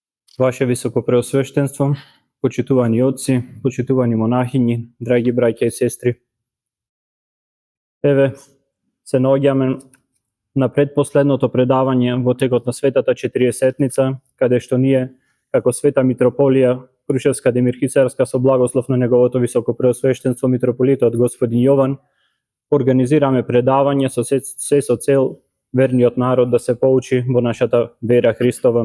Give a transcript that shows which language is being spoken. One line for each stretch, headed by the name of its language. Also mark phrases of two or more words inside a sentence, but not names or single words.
Macedonian: Ваше високопреосвештенство, почитувани отци, почитувани монахињи, драги браќа и сестри. Еве, се наоѓаме на предпоследното предавање во текот на Светата Четириесетница, каде што ние, како Света Митрополија, Крушевска Демирхисарска, со благослов на неговото високопреосвештенство митрополитот Господин Јован, организираме предавање со се со цел верниот народ да се поучи во нашата вера Христова.